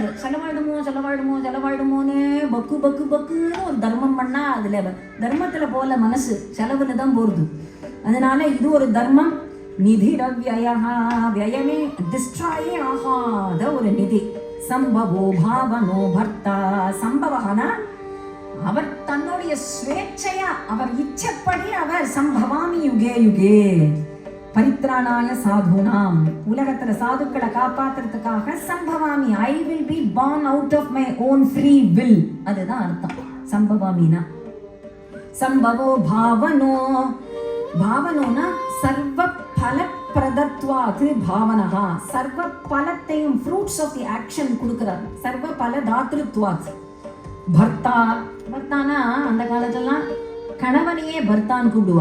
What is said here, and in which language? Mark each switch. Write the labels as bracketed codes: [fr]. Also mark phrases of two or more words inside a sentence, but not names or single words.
[ta] செலவாயிடுமோன்னு பக்குன்னு ஒரு தர்மம் பண்ணா அதுல தர்மத்துல போல மனசு செலவுல தான் போறது. அதனால இது ஒரு தர்மம். நிதிரவ்யயா, வியமே டிஸ்ட்ராயே ஆகாத ஒரு நிதி. [sa] संभवो भावनो भर्ता. [ta] சம்பவனா அவர் தன்னுடைய ஸ்வேச்சையா, அவர் இச்சப்படி அவர் [sa] संभवामि युगे युगे परित्राणाय साधूनाम्. [ta] உலகத்துல சாதுக்களை காப்பாத்துறதுக்காக சம்பவாமி, [en] I will be born out of my own free will. [ta] அதுதான் அர்த்தம் சம்பவாமினா. [sa] संभवो भावनोना सर्व फल प्रदत्वात् भावनः. [ta] சர்வ பலத்தையும் [en] fruits of the action [ta] கொடுக்கிறார். [sa] सर्व फल दातृत्वात्. [ta] பர்த்தானா அந்த காலத்துலாம் கணவனையே பர்த்தான்னு கூப்பிடுவா.